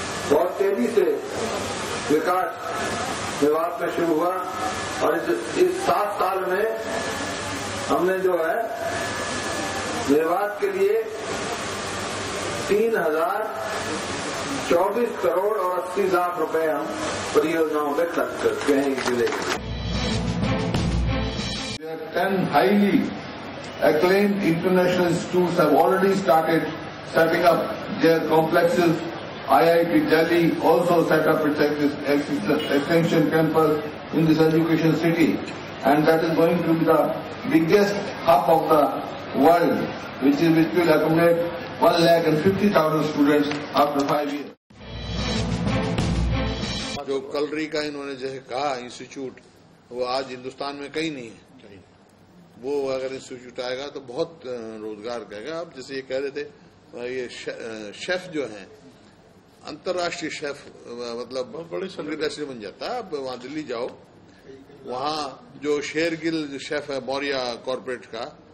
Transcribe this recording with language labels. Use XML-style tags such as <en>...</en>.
<hi>बहुत तेजी से विकास मेवात में शुरू हुआ और इस 7 साल में हमने जो है मेवात के लिए 3024 करोड़ और 80 लाख रुपए हम परियोजनाओं में खर्च करते हैं इस जिले के लिए।</hi> <en>10 highly acclaimed international institutes have already started setting up their complexes. IIT Delhi also set up its extension campus in this education city, and that is going to be the biggest hub of the world, which will accommodate 1,50,000 students after 5 years.</en> <hi>जो कलरी का इन्होंने जैसे कहा institute, वो आज हिंदुस्तान में कहीं नहीं है। वो अगर इंस्टीट्यूट आएगा तो बहुत रोजगार करेगा। अब जैसे ये कह रहे थे, ये शेफ जो हैं, अंतर्राष्ट्रीय शेफ, मतलब बड़े इंडस्ट्री बन जाता है। अब वहां दिल्ली जाओ, वहां जो शेरगिल शेफ है मौर्या कॉर्पोरेट का,</hi>